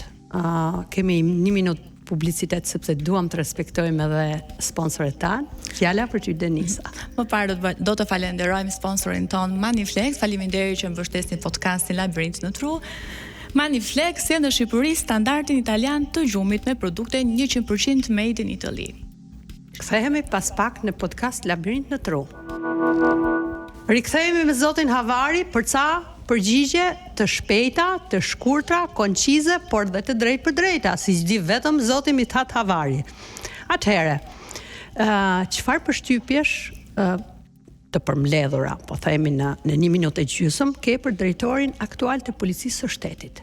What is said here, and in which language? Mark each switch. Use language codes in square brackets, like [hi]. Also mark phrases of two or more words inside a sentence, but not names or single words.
[sq] Kemi 1 minutë publicitet sepse duam të respektojmë edhe sponsorët tanë. Fjala për ty, Denisa. Më parë do të falenderojmë sponsorin ton Maniflex. Faleminderit që mbështesni podcastin Labirint në Tru. Maniflex sjell në Shqipëri standardin italian të gjumit me produkte 100% [en] made in Italy. [sq] Kthehemi pas pak në podcast Labirint në Tru. Rikthehemi me zotin Havari për ca përgjigje të shpejta, të shkurtra, koncize, por dhe të drejtë për drejta, si di vetëm zoti Mithat Havari. Atëherë, çfarë përshtypjesh të përmbledhura, po themi në 1 minutë e gjysmë, ke për drejtorin aktual të policisë së shtetit?